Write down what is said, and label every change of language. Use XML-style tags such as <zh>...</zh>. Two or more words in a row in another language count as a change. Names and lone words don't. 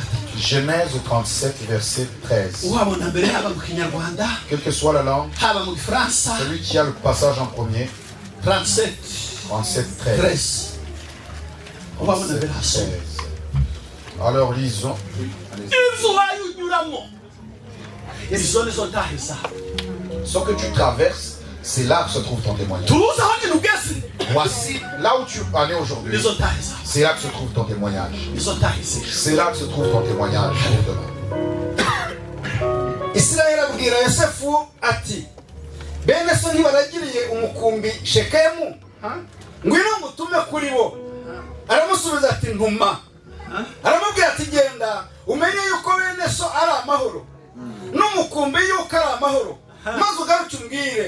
<fr>Genèse 37, verset 13.</fr> <rn>uwabona mbere haba mu kinyarwanda</rn> <fr>Quelle que soit la langue,</fr> <rn>haba mu gifaransa</rn> <fr>celui qui a le passage en premier, 37 37, 13.</fr> <rn>13 uwabona 37, mbere hasoma 13.</rn> <fr>Alors lisons. Allez-y.</fr> <rn>inzu wayunyuramo izo nizo ntahe zawe</rn> <fr>Ce que tu traverses, c'est là que se trouve ton témoignage.</fr> <rn>turuzi aho nyine ugeze</rn> <fr>Voici là où tu en es aujourd'hui.</fr> <rn>nizo ntahe zawe</rn> <fr>C'est là que se trouve ton témoignage.</fr> <rn>nizo ntahe z'ejo</rn> <fr>C'est là que se trouve ton témoignage pour demain.</fr> <rw>Isirayeli abwira Yosefu ati bene so ntibaragiriye umukumbi Shekemu ngwino mutume kuri bo. Aramusubiza ati ntuma. Aramubwira ati genda umenye yuko bene so ari amahoro n'umukumbi yuko ari amahoro maze ugaruke umbwire.</rw>